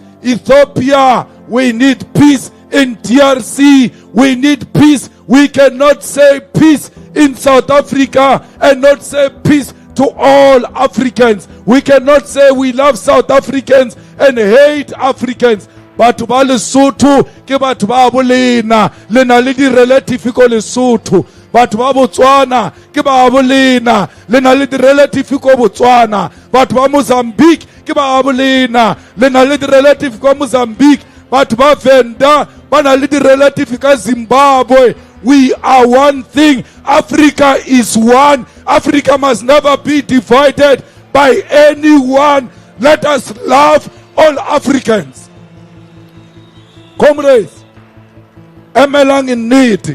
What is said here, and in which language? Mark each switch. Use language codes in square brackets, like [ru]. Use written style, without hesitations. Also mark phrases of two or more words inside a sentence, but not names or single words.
[en] Ethiopia, we need peace. In DRC, we need peace. We cannot say peace in South Africa and not say peace to all Africans. We cannot say we love South Africans and hate Africans. [st] Batho ba Lesotho ke batho ba bolena, le na le di relative ko Lesotho. Batho ba Botswana ke ba bolena, le na le di relative ko Botswana. Batho ba Mozambique ke ba bolena, le na le di relative ko Mozambique. Batho ba Venda ba na le di relative ka Zimbabwe. [en] We are one thing. Africa is one. Africa must never be divided by anyone. Let us love all Africans. Comrades, emelang in need.